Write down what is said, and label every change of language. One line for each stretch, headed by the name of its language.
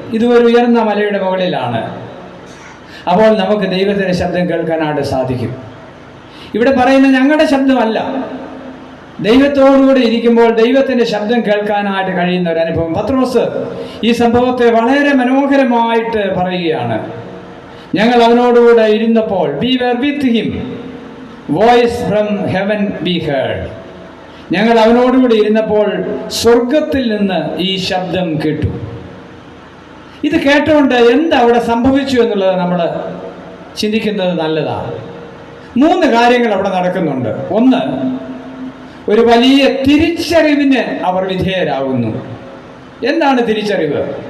Malayalam: ഇത് ഒരു ഉയർന്ന മലയുടെ മുകളിലാണ്. അപ്പോൾ നമുക്ക് ദൈവത്തിൻ്റെ ശബ്ദം കേൾക്കാനായിട്ട് സാധിക്കും. ഇവിടെ പറയുന്ന ഞങ്ങളുടെ ശബ്ദമല്ല, ദൈവത്തോടുകൂടി ഇരിക്കുമ്പോൾ ദൈവത്തിൻ്റെ ശബ്ദം കേൾക്കാനായിട്ട് കഴിയുന്ന ഒരു അനുഭവം. പത്രോസ് ഈ സംഭവത്തെ വളരെ മനോഹരമായിട്ട് പറയുകയാണ്. ഞങ്ങൾ അവനോടുകൂടെ ഇരുന്നപ്പോൾ,
English: we were with him, voice from heaven we heard.
Malayalam: ഞങ്ങൾ അവനോടുകൂടി ഇരുന്നപ്പോൾ സ്വർഗത്തിൽ നിന്ന് ഈ ശബ്ദം കേട്ടു. ഇത് കേട്ടുകൊണ്ട് എന്താ അവിടെ സംഭവിച്ചു എന്നുള്ളത് നമ്മൾ ചിന്തിക്കുന്നത് നല്ലതാണ്. 3 കാര്യങ്ങൾ അവിടെ നടക്കുന്നുണ്ട്. ഒന്ന്, ഒരു വലിയ തിരിച്ചറിവിന് അവർ വിധേയരാകുന്നു. എന്താണ് തിരിച്ചറിവ്?